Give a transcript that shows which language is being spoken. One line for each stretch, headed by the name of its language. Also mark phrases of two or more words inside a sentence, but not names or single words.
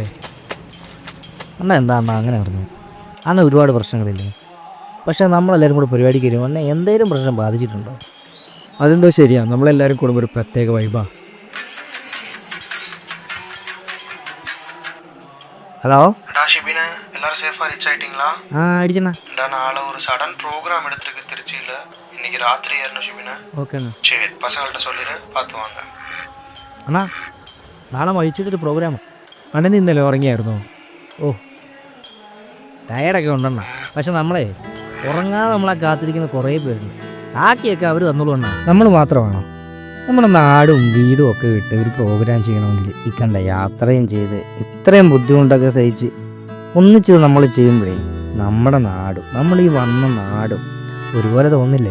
Malayalam: അണ്ണാ എന്താ അണ്ണാ അങ്ങനെ പറഞ്ഞു? അണ്ണ ഒരുപാട് പ്രശ്നങ്ങളില്ലേ? പക്ഷേ നമ്മളെല്ലാവരും കൂടെ പരിപാടിക്ക് വരുമ്പോൾ അണ്ണ എന്തെങ്കിലും പ്രശ്നം ബാധിച്ചിട്ടുണ്ടോ? അതെന്തോ ശരിയാ, നമ്മളെല്ലാവരും കൂടുമ്പോൾ ഒരു പ്രത്യേക വൈബാ. ഹലോ,
Tamil: ஷிபின் எல்லாரும்
English: safe reach
Tamil: ஆயிட்டீங்களா? அடிச்சண்ணா. நாளை ஒரு
English: sudden program
Tamil: எடுத்துருக்கு திருச்சியில். இன்னைக்கு ராத்திரி ஏறணும் ஷிபின். ஓகேண்ணா. சரி, பசங்கள்கிட்ட சொல்லிடு, பார்த்து வாங்க.
Malayalam: അണ്ണാ, നാളെ വഹിച്ചിട്ടൊരു പ്രോഗ്രാം. അണ്ണൻ ഇന്നലെ ഉറങ്ങിയായിരുന്നോ? ഓ, ടയർഡൊക്കെ ഉണ്ടെണ്ണ. പക്ഷെ നമ്മളെ ഉറങ്ങാതെ നമ്മളെ കാത്തിരിക്കുന്ന കുറേ പേരുണ്ട്. ആക്കിയൊക്കെ അവർ തന്നോളൂ അണ്ണാ. നമ്മൾ മാത്രമാണോ? നമ്മുടെ നാടും വീടും ഒക്കെ വിട്ട് ഒരു പ്രോഗ്രാം ചെയ്യണമെങ്കിൽ ഈ കണ്ട യാത്രയും ചെയ്ത് ഇത്രയും ബുദ്ധിമുട്ടൊക്കെ സഹിച്ച് ഒന്നിച്ചത് നമ്മൾ ചെയ്യുമ്പോഴേ നമ്മുടെ നാടും നമ്മൾ ഈ വന്ന നാടും ഒരുപോലെ തോന്നില്ലേ?